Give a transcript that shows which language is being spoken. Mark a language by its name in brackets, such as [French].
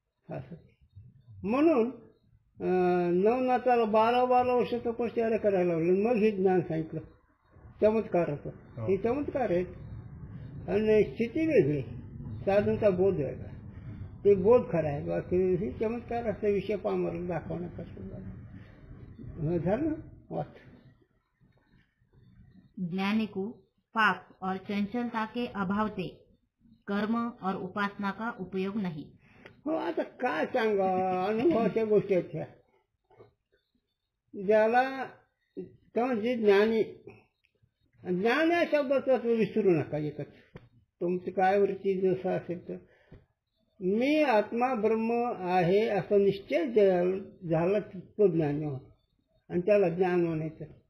[Marathi] म्हणून नवनाथाला 12 वर्ष तपश्चर्या करायला लागलं, मग हे ज्ञान सांगितलं. चमत्कार होतो, हे चमत्कार आहेत. आणि स्थिती वेगळी, साधनचा बोध वेगळा. ते बोध खरा आहे, बाकी हे चमत्कार असा विषय पामर दाखवण्यापासून झालं वाच. [Hindi] ज्ञानी को पाप और चंचलता के अभाव से कर्म और उपासना का उपयोग नहीं. [Marathi] हो, आता काय सांगा, अनुभवाच्या गोष्टी आहेत. ज्याला जे ज्ञानी, ज्ञान या शब्दाचा विसरू नका. एकच तुमची काय वृत्ती जसं असेल तर मी आत्मा ब्रह्म आहे असा निश्चय झाला तो ज्ञानी हो, आणि त्याला ज्ञान म्हणायचं.